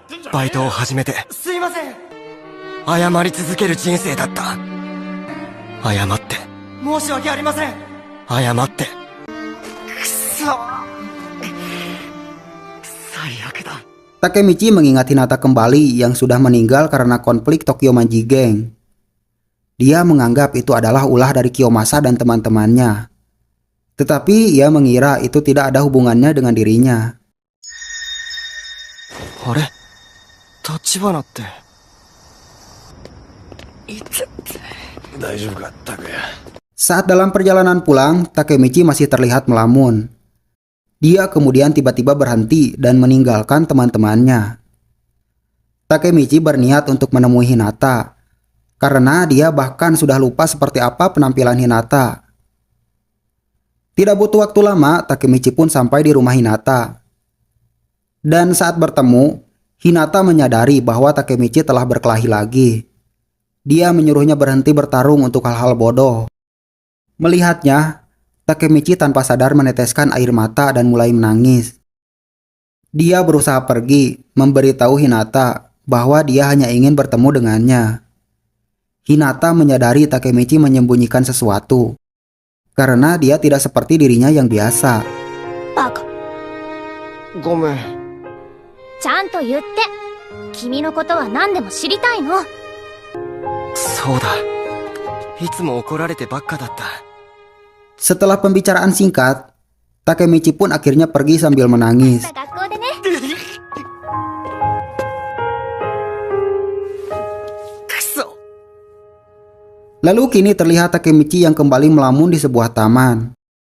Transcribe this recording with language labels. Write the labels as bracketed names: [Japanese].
[Japanese] バイトを始めてすいません謝り続ける人生だった謝って申し訳ありません謝ってくそ最悪だ [Indonesian] Takemichi mengingat Hinata kembali yang sudah meninggal karena konflik Tokyo Manji Gang. Dia menganggap itu adalah ulah dari Kiyomasa dan teman-temannya. Tetapi ia mengira itu tidak ada hubungannya dengan dirinya. [Japanese] あれ立花って大丈夫か拓也 [Indonesian] Saat dalam perjalanan pulang, Takemichi masih terlihat melamun. Dia kemudian tiba-tiba berhenti dan meninggalkan teman-temannya. Takemichi berniat untuk menemui Hinata, karena dia bahkan sudah lupa seperti apa penampilan Hinata. Tidak butuh waktu lama, Takemichi pun sampai di rumah Hinata. Dan saat bertemu, Hinata menyadari bahwa Takemichi telah berkelahi lagi. Dia menyuruhnya berhenti bertarung untuk hal-hal bodoh. Melihatnya, Takemichi tanpa sadar meneteskan air mata dan mulai menangis. Dia berusaha pergi, memberitahu Hinata bahwa dia hanya ingin bertemu dengannya. Hinata menyadari Takemichi menyembunyikan sesuatu, karena dia tidak seperti dirinya yang biasa. [Japanese] バカ。ごめんちゃんと言って。君のことは何でも知りたいの。そうだいつも怒られてばっかだった [Indonesian] Setelah pembicaraan singkat, Takemichi pun akhirnya pergi sambil menangis. [Japanese] 学校でね。 [Indonesian] Lalu kini terlihat Takemichi yang kembali melamun di sebuah taman.